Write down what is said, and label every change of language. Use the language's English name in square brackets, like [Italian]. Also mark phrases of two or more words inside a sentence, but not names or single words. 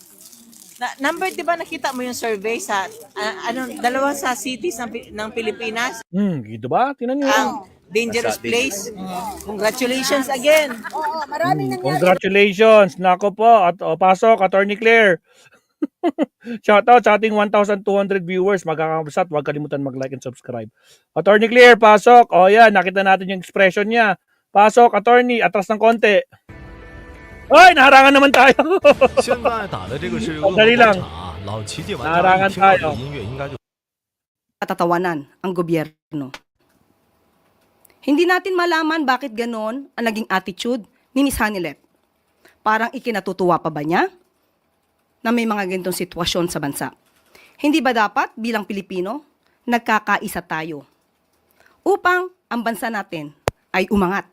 [Filipino] Number, di ba nakita mo yung survey sa dalawa sa cities ng Pilipinas? Gitu ba? Tingnan nyo. Ang [English] dangerous place. Congratulations again. [Filipino] Congratulations. Nako po. At pasok, Attorney Claire. Shoutout sa ating 1,200 viewers. Magkakabsat. Huwag kalimutan mag- [English] like and subscribe. [Filipino] Attorney Claire, pasok. O yan, nakita natin yung expression niya. Pasok, Attorney. Atras ng konti. Ay, naharangan naman tayo. [Chinese] 现在打的这个是恶魔 [Filipino] Dali [Chinese] 广 [Filipino] lang. [Chinese] 场，老奇迹玩家 [Filipino] Naharangan [Chinese] 一听到这 [Filipino] tayo. [Chinese] 个音乐应该就 [Filipino] Katatawanan ang gobyerno. Hindi natin malaman bakit ganon ang naging attitude ni Miss Hanelet. Parang ikinatutuwa pa ba niya na may mga ganitong sitwasyon sa bansa? Hindi ba dapat bilang Pilipino, nagkakaisa tayo upang ang bansa natin ay umangat?